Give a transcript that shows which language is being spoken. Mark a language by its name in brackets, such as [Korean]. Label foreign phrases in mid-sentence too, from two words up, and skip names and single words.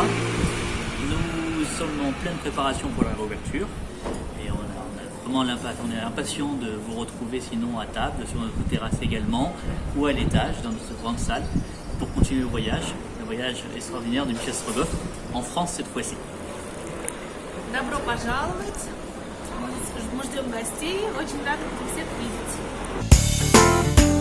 [French] Nous sommes en pleine préparation pour la réouverture et on est impatient de vous retrouver sinon à table, sur notre terrasse également, ou à l'étage dans notre grande salle pour continuer le voyage extraordinaire de Michel Strogoff, en France cette fois-ci. [Russian] Добро пожаловать. Мы ждем гостей. Очень рады всех видеть.